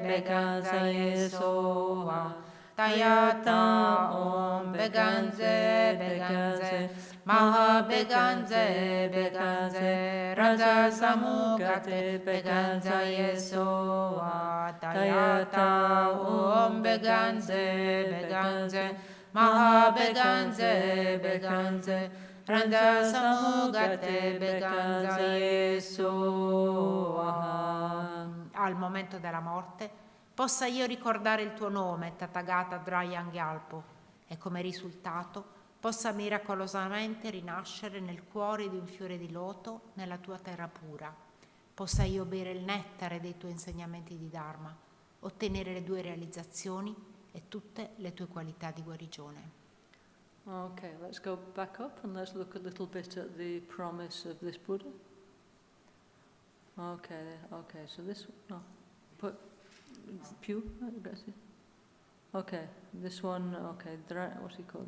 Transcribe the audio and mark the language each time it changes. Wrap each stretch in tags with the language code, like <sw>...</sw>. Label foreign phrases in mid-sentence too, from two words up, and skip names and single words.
<sa>Beganze Soha Tayata Om Beganze Beganze Maha Beganze Beganze Raja Samugate Beganze Soha Tayata Om Beganze Beganze Maha Beganze Beganze Raja Samugate Beganze Soha.</sa> <it>Al momento della morte possa io ricordare il tuo nome, Tathagata Draya Gyalpo, e come risultato possa miracolosamente rinascere nel cuore di un fiore di loto nella tua terra pura. Possa io bere il nettare dei tuoi insegnamenti di Dharma, ottenere le tue realizzazioni e tutte le tue qualità di guarigione.</it> <en>Okay, let's go back up and let's look a little bit at the promise of this Buddha. Okay, so this, no, put pew, okay, this one, okay, what's he called?</en>